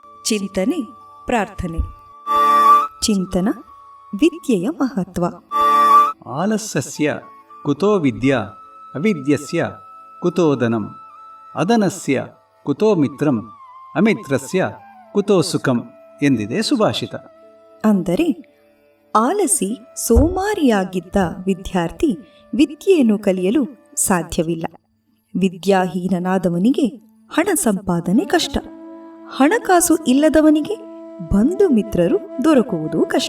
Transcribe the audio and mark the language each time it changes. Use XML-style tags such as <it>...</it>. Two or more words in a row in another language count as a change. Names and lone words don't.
<kn>ಚಿಂತನೆ ಪ್ರಾರ್ಥನೆ. ಚಿಂತನ ವಿದ್ಯೆಯ ಮಹತ್ವ.</kn> <sa>ಆಲಸ್ಯಸ್ಯ ಕುತೋ ವಿದ್ಯಾ ಅವಿದ್ಯಸ್ಯ ಕುತೋ ಧನಂ ಅದನಸ್ಯ ಕುತೋ ಮಿತ್ರಂ ಅಮಿತ್ರಸ್ಯ ಕುತೋ ಸುಖಂ</sa> <kn>ಎಂದಿದೆ ಸುಭಾಷಿತ. ಅಂದರೆ ಆಲಸಿ ಸೋಮಾರಿಯಾಗಿದ್ದ ವಿದ್ಯಾರ್ಥಿ ವಿದ್ಯೆಯನ್ನು ಕಲಿಯಲು ಸಾಧ್ಯವಿಲ್ಲ. ವಿದ್ಯಾಹೀನನಾದವನಿಗೆ ಹಣ ಸಂಪಾದನೆ ಕಷ್ಟ. ಹಣಕಾಸು ಇಲ್ಲದವನಿಗೆ ಬಂಧು ಮಿತ್ರರು ದೊರಕುವುದು ಕಷ್ಟ.</kn>